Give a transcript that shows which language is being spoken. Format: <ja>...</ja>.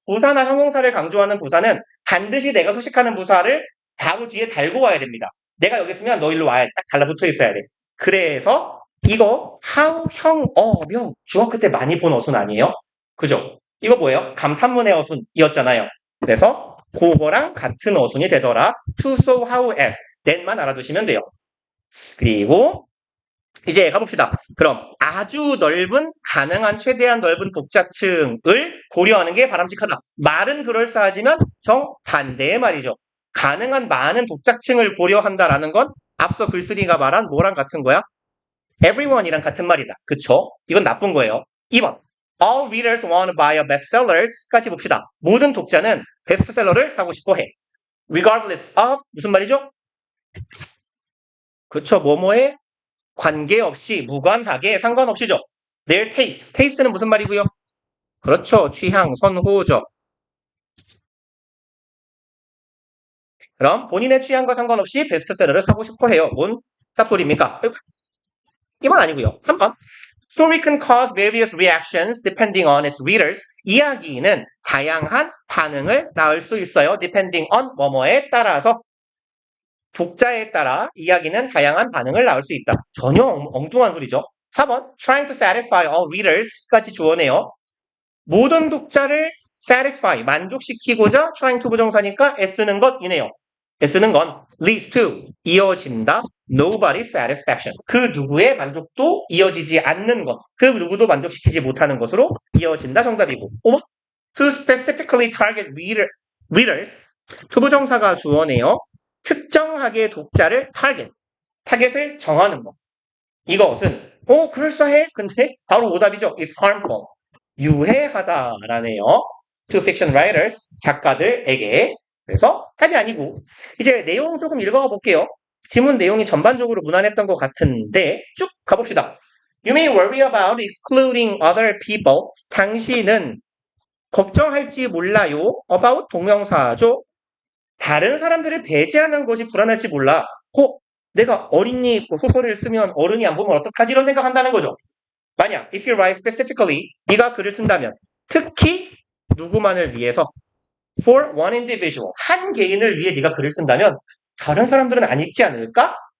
<ko>부사나 형용사를 강조하는 부사는 반드시 내가 수식하는 부사를 바로 뒤에 달고 와야 됩니다. 내가 여기 있으면 너 일로 와야 딱 달라붙어 있어야 돼. 그래서 이거 how, 형, 명 중학교 때 많이 본 어순 아니에요? 그죠? 이거 뭐예요? 감탄문의 어순이었잖아요. 그래서 그거랑 같은 어순이 되더라. to, so, how, as, then만 알아두시면 돼요. 그리고 이제 가봅시다. 그럼 아주 넓은 가능한 최대한 넓은 독자층을 고려하는 게 바람직하다. 말은 그럴싸하지만 정반대의 말이죠. 가능한 많은 독자층을 고려한다라는 건 앞서 글쓰기가 말한 뭐랑 같은 거야? everyone이랑 같은 말이다. 그쵸? 이건 나쁜 거예요. 2번.</ko> <en>All readers want to buy a bestsellers 까지 봅시다.</en> <ko>모든 독자는 베스트셀러를 사고 싶어 해. regardless of 무슨 말이죠? 그쵸? 뭐뭐에 관계없이, 무관하게, 상관없이죠.</ko> <en>their taste.</en> <ko>taste는 무슨 말이고요? 그렇죠. 취향, 선호죠. 그럼 본인의 취향과 상관없이 베스트셀러를 사고 싶어 해요. 뭔 쌉소리입니까? 이건 아니고요. 3번.</ko> <en>Story can cause various reactions depending on its readers.</en> <ko>이야기는 다양한 반응을 낳을 수 있어요. depending on 뭐뭐에 따라서. 독자에 따라 이야기는 다양한 반응을 낳을 수 있다. 전혀 엉뚱한 소리죠. 4번.</ko> <en>Trying to satisfy all readers까지 주어네요.</en> <ko>모든 독자를 satisfy, 만족시키고자 trying to 부정사니까 애쓰는 것이네요. 애쓰는 건 leads to, 이어진다.</ko> <en>nobody's satisfaction.</en> <ko>그 누구의 만족도 이어지지 않는 것. 그 누구도 만족시키지 못하는 것으로 이어진다.</ko> <en>정답이고. 5번. To specifically target readers.</en> <ko>투부정사가 주어네요. 특정하게 독자를 타겟을 정하는 것. 이것은 그럴싸해. 근데 바로 오답이죠. is harmful. 유해하다라네요. to fiction writers, 작가들에게. 그래서 답이 아니고 이제 내용 조금 읽어가 볼게요. 지문 내용이 전반적으로 무난했던 것 같은데 쭉 가봅시다.</ko> <en>You may worry about excluding other people.</en> <ko>당신은 걱정할지 몰라요. about 동명사죠. 다른 사람들을 배제하는 것이 불안할지 몰라. 내가 어린이 소설을 쓰면 어른이 안 보면 어떡하지? 이런 생각한다는 거죠. 만약 if you write specifically 네가 글을 쓴다면 특히 누구만을 위해서 for one individual 한 개인을 위해 네가 글을 쓴다면 다른 사람들은 안 읽지 않을까?</ko>